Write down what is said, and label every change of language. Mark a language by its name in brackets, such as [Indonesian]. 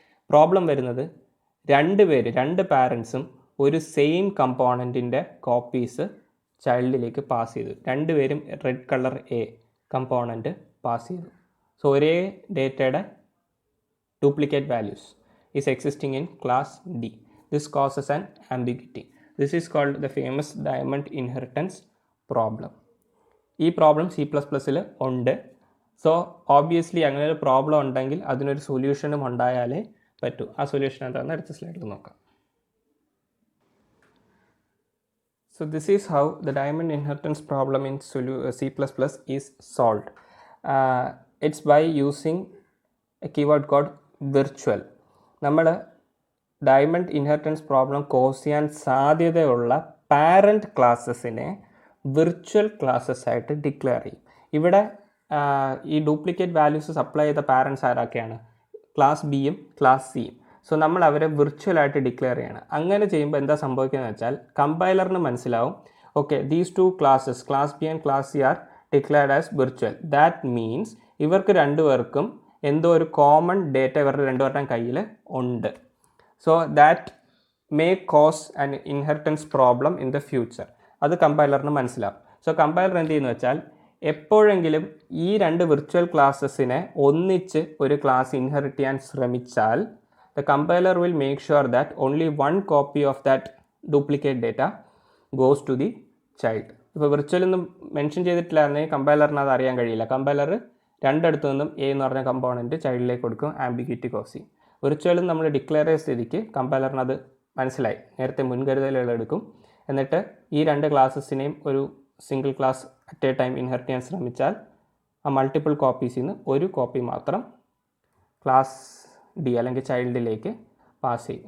[Malayalam] Problem വരുന്നത് രണ്ട് പാരൻസും ഒരു സെയിം കമ്പോണൻറ്റിൻ്റെ കോപ്പീസ് ചൈൽഡിലേക്ക് പാസ് ചെയ്തു. രണ്ടുപേരും red colour A component pass ചെയ്തു. [English] so [Malayalam] ഒരേ ഡേറ്റയുടെ [English] Duplicate values is existing in class D. This causes an ambiguity. This is called the famous diamond inheritance problem. [Malayalam] ഈ problem C++ൽ ഉണ്ട്. സോ ഓബ്വിയസ്ലി അങ്ങനെ ഒരു problem ഉണ്ടെങ്കിൽ അതിനൊരു സൊല്യൂഷനും ഉണ്ടായാലേ പറ്റൂ. ആ സൊല്യൂഷൻ എന്താണെന്ന് അടുത്ത സ്ലൈഡിൽ നോക്കാം. [English] So this is how the diamond inheritance problem in C++ is solved. It's by using a keyword called virtual. [Malayalam] നമ്മൾ ഡയമണ്ട് ഇൻഹെറിറ്റൻസ് പ്രോബ്ലം കോസ് ചെയ്യാൻ സാധ്യതയുള്ള പാരൻറ്റ് ക്ലാസ്സസിനെ വിർച്വൽ ക്ലാസ്സസ് ആയിട്ട് ഡിക്ലെയർ ചെയ്യും. ഇവിടെ ഈ ഡ്യൂപ്ലിക്കേറ്റ് വാല്യൂസ് സപ്ലൈ ചെയ്ത പാരൻറ്റ്സ് ആരൊക്കെയാണ്? Class ബിയും ക്ലാസ് സിയും. സോ നമ്മൾ അവരെ വിർച്വലായിട്ട് ഡിക്ലെയർ ചെയ്യണം. അങ്ങനെ ചെയ്യുമ്പോൾ എന്താ സംഭവിക്കുന്നത് വെച്ചാൽ കമ്പൈലറിന് മനസ്സിലാവും, [English] Okay these two classes class B and class C are declared as virtual. That means [Malayalam] ഇവർക്ക് രണ്ടുപേർക്കും എന്തോ ഒരു കോമൺ ഡേറ്റ ഇവരുടെ രണ്ടുപേരുടെയും കയ്യിൽ ഉണ്ട്. [English] So that may cause an inheritance problem in the future. [Malayalam] അത് കമ്പൈലറിന് മനസ്സിലാവും. സോ കമ്പൈലർ എന്ത് ചെയ്യുന്നു വെച്ചാൽ എപ്പോഴെങ്കിലും ഈ രണ്ട് വിർച്വൽ ക്ലാസ്സസിനെ ഒന്നിച്ച് ഒരു ക്ലാസ് ഇൻഹെറിറ്റ് ചെയ്യാൻ ശ്രമിച്ചാൽ [English] the compiler will make sure that only one copy of that duplicate data goes to the child. [Malayalam] ഇപ്പോൾ വിർച്വൽ ഒന്നും മെൻഷൻ ചെയ്തിട്ടില്ലായിരുന്നെങ്കിൽ കമ്പൈലറിന് അത് അറിയാൻ കഴിയില്ല. കമ്പൈലർ രണ്ടിടത്തു നിന്നും എ എന്ന് പറഞ്ഞ കമ്പോണൻറ്റ് ചൈൽഡിലേക്ക് കൊടുക്കും, ആംബിഗ്വിറ്റി കോസ് ചെയ്യും. വിർച്വലും നമ്മൾ ഡിക്ലെയർ ചെയ്ത സ്ഥിതിക്ക് കമ്പൈലറിന് അത് മനസ്സിലായി, നേരത്തെ മുൻകരുതലുകൾ എടുക്കും. എന്നിട്ട് ഈ രണ്ട് ക്ലാസ്സസിനെയും ഒരു single class at A time inherit ചെയ്യാൻ ശ്രമിച്ചാൽ ആ മൾട്ടിപ്പിൾ കോപ്പീസിൽ നിന്ന് ഒരു കോപ്പി മാത്രം ക്ലാസ് ഡി അല്ലെങ്കിൽ ചൈൽഡിലേക്ക് പാസ് ചെയ്യും.